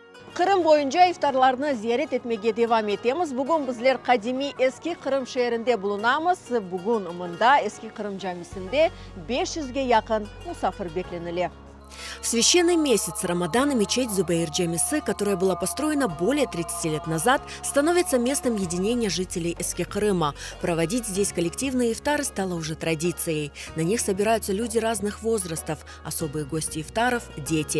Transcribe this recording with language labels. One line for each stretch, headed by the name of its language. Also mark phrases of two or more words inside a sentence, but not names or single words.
Crimean Tatar: Kırım boyunca iftarlarını ziyaret etmeye devam etemiz. Bugün bizler kadimi eski Kırım şehrinde bulunamız. Bugün ımında eski Kırım camisinde 500'ge yakın musafir beklenili.
Russian: В священный месяц Рамадана мечеть Зубаир-Джамисы, которая была построена более 30 лет назад, становится местом единения жителей Эски-Крыма. Проводить здесь коллективные ифтары стало уже традицией. На них собираются люди разных возрастов, особые гости ифтаров – дети.